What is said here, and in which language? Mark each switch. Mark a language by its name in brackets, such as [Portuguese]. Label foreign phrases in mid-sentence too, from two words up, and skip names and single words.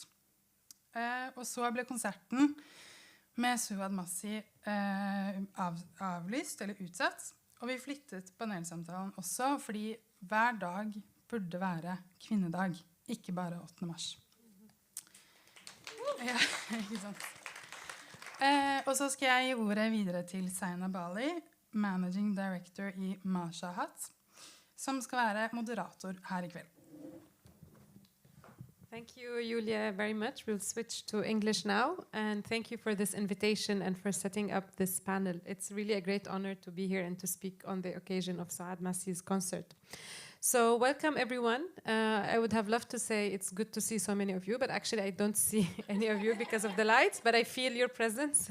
[Norwegian] Og så ble konserten med Souad Massi avlyst eller utsatt, og vi flyttet panelsamtalen også fordi hver dag burde være kvinnedag, ikke bare 8. mars. Ja, ikke sant? Og så skal jeg gi ordet videre til Zaina Bali, [English] Managing Director [Norwegian] i Mashahat, som skal være moderator her i kveld. [English] Thank you, Julia, very much. We'll switch to English now. And thank you for this invitation and for setting up this panel. It's really a great honor to be here and to speak on the occasion of Souad Massi's concert. So welcome, everyone. I would have loved to say it's good to see so many of you, but actually I don't see any of you because of the lights, but I feel your presence.